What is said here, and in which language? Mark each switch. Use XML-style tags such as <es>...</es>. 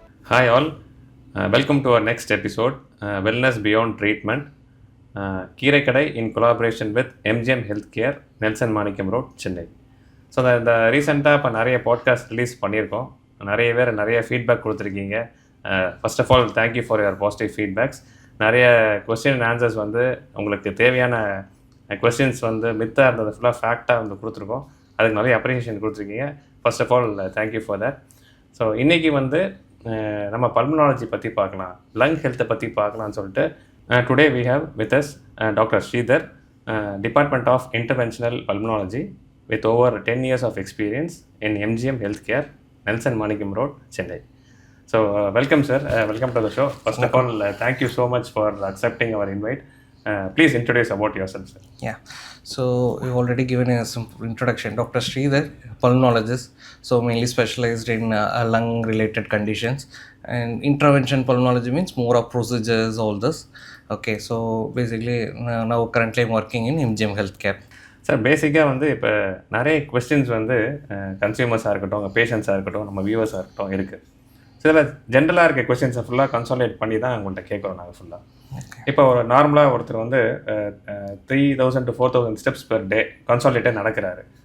<en>Hi all, welcome to our next episode, Wellness Beyond Treatment. Keeraikadai in collaboration with MGM health care, Nelson Manickam road, Chennai.</en> <ta>So இந்த ரீசெண்டாக இப்போ நிறைய podcast release பண்ணியிருக்கோம். நிறைய பேர் நிறைய ஃபீட்பேக் கொடுத்துருக்கீங்க.</ta> <en>First of all thank you for your positive feedbacks.</en> <ta>நிறைய கொஸ்டின் அண்ட் ஆன்சர்ஸ் வந்து உங்களுக்கு தேவையான கொஸ்டின்ஸ் வந்து மித்தாக இருந்தது ஃபுல்லாக ஃபேக்டாக வந்து கொடுத்துருக்கோம். அதுக்கு நிறைய அப்ரிஷியேஷன் கொடுத்துருக்கீங்க.</ta> <en>First of all thank you for that.</en> <ta>So இன்றைக்கி வந்து நம்ம பல்மனாலஜி பற்றி பார்க்கலாம், லங் ஹெல்த்தை பற்றி பார்க்கலாம்னு சொல்லிட்டு</ta> <en>Today we have with us doctor Sridhar, department of interventional pulmonology with over 10 years of experience in MGM Healthcare, Nelson Manickam Road, Chennai. So welcome sir, welcome to the show. First of all, thank you so much for accepting our invite. Please introduce about yourself, sir. Yeah, so you've already given a simple introduction. Dr. Sridhar, pulmonologist, so mainly specialized in lung related conditions, and intervention pulmonology means more of procedures, all this. Okay, so basically now currently I'm working in MGM Healthcare.</en> <ta>Sir பேசிக்காக வந்து இப்போ நிறைய questions வந்து கன்சியூமர்ஸாக இருக்கட்டும், பேஷண்ட்ஸாக இருக்கட்டும், நம்ம வியூவர்ஸாக இருக்கட்டும் இருக்குது. சில ஜென்ரலாக இருக்க கொஸ்டின்ஸை ஃபுல்லாக கன்சாலிடேட் பண்ணி தான் உங்கள்கிட்ட கேட்குறோம் நாங்கள் ஃபுல்லாக. இப்போ ஒரு நார்மலாக ஒருத்தர் வந்து 3000 to 4000 ஸ்டெப்ஸ் பெர் டே கன்சாலிடேட்டாக நடக்கிறாரு.</ta>